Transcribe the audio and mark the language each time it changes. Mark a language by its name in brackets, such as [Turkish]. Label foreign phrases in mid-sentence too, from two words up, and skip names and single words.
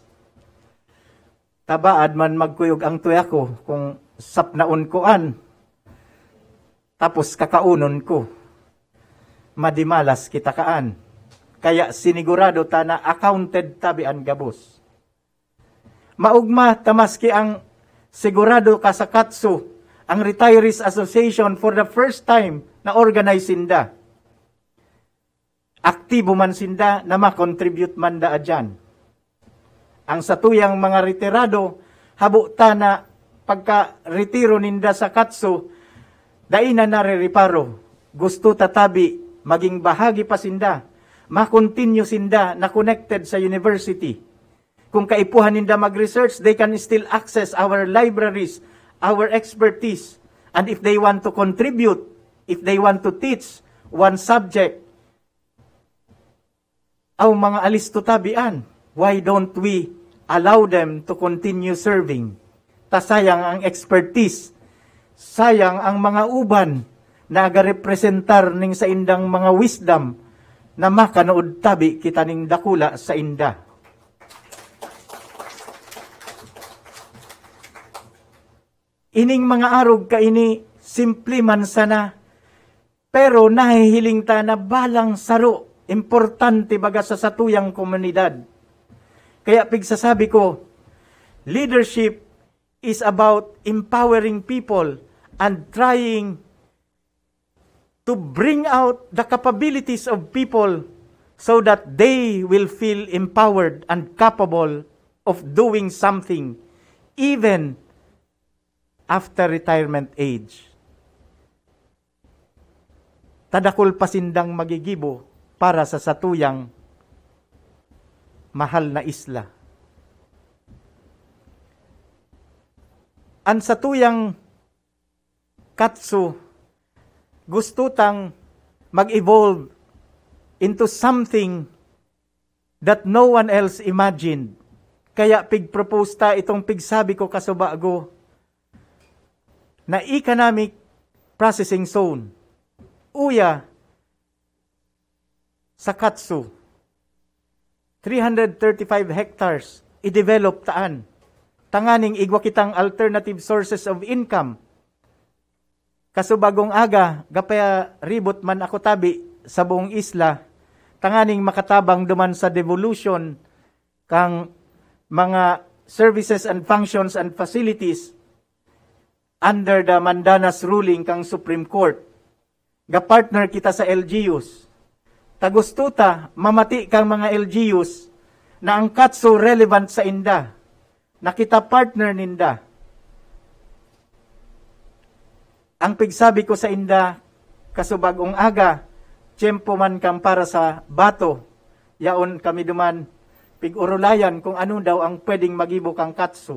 [Bikol] Tabaad man magkuyog ang tuya ko kung sapnaon koan. Tapos kakaunon ko. Madimalas kita kaan. Kaya sinigurado ta na accounted tabi ang gabos. Maugma tamaski ang sigurado ka sa katso, ang Retirees Association [English] for the first time [Bikol] na organize sinda. Aktibo man sinda na makontribute man da adyan. Ang satuyang mga retirado, habo ta na pagka-retiro ninda sa katso, daina naririparo. Gusto tatabi, maging bahagi pa sinda, makontinue sinda na connected sa university. Kung kaipuhan ninda mag-research, [English] they can still access our libraries, our expertise. And if they want to contribute, if they want to teach one subject, [Bikol] ang mga alisto tabian, [English] why don't we allow them to continue serving? [Bikol] ta sayang ang expertise, sayang ang mga uban na aga-representar ning sa indang mga wisdom na makanood tabi kita ning dakula sa inda. Ining mga arog ka ini simple man sana, pero nahihiling ta na balang saro, importante baga sa satuyang komunidad. Kaya pigsasabi ko, [English] leadership is about empowering people and trying to bring out the capabilities of people so that they will feel empowered and capable of doing something even after retirement age. [Bikol] Tadakol pasindang magigibo para sa satuyang mahal na isla. Ang satuyang katsu gusto tang mag-evolve [English] into something that no one else imagined. [Bikol] Kaya pig-propose ta itong pigsabi ko kasubago na [English] economic processing zone. [Bikol] Uya sa katsu. 335 hectares i-develop taan. Tanganing igwa kitang [English] alternative sources of income. [Bikol] Kasubagong aga, gapaya ribot man ako tabi sa buong isla, tanganing makatabang duman sa devolution kang mga [English] services and functions and facilities [Bikol] under the Mandanas ruling kang Supreme Court. Ga-partner kita sa LGUs. Tagustuta, mamati kang mga LGUs na ang katsu relevant sa inda. Na kita partner ninda. Ang pigsabi ko sa inda, kasubagong aga, tiyempo man kang para sa bato, yaon kami duman, pig-urulayan kung ano daw ang pwedeng magibo kang katsu.